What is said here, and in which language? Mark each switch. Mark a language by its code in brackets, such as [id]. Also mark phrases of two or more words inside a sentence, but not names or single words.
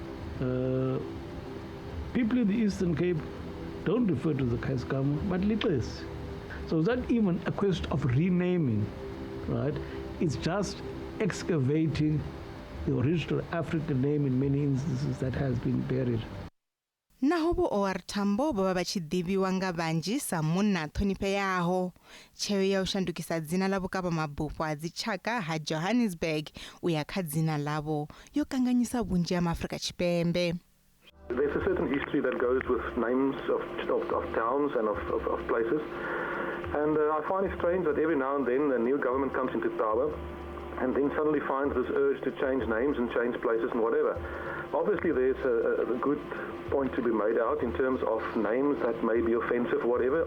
[en] People in the Eastern Cape don't refer to the Kaiskama, but Litles. So it's not even a question of renaming, right? It's just excavating the original African name in many instances that has been buried. [ve] Naho Vho-O.R Tambo vha vha tshi ḓivhiwa nga vhanzhi sa munna ṱhonifheaho. Tsheo ya u shandukisa dzina ḽa vhukavhamabufho ha tshaka ha Johannesburg u ya kha dzina ḽavho yo kanganyisa vhunzhi ha Afrika Tshipembe. [en] There's a certain history that goes with names of towns and of places. And I find it strange that every now and then a new government comes into power and then suddenly finds this urge to change names and change places and whatever. Obviously there's a good point to be made out in terms of names that may be offensive or whatever.